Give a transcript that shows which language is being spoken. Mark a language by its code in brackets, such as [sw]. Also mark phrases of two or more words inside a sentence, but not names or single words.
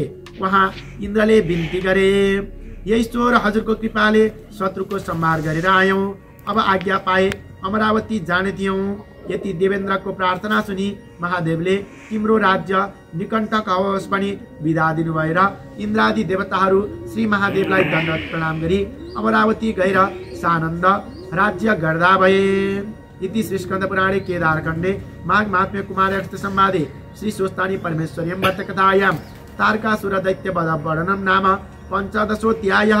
[ne] वहाँ इन्द्रले बिन्ती गरे, हे ईश्वर, हजुरको कृपाले शत्रुको संहार गरेर आयौं, अब आज्ञा पाए अमरावती जाने दियौं। यति देवेन्द्रको प्रार्थना सुनि महादेवले तिम्रो राज्य निकटक होस् भनी बिदा दिनुभएर इन्द्रादि देवताहरू श्री महादेवलाई दण्डवत प्रणाम गरी अमरावती गएर सानन्द राज्य गर्दा भए। [sa] इति श्री स्कन्द पुराणे केदारखण्डे माघ महात्म्य कुमारस्थ संवादे श्री स्वस्तानी परमेश्वर्यं व्रतकथायां तारकासुर दैत्य वध वर्णनं नाम 15ोऽध्यायः।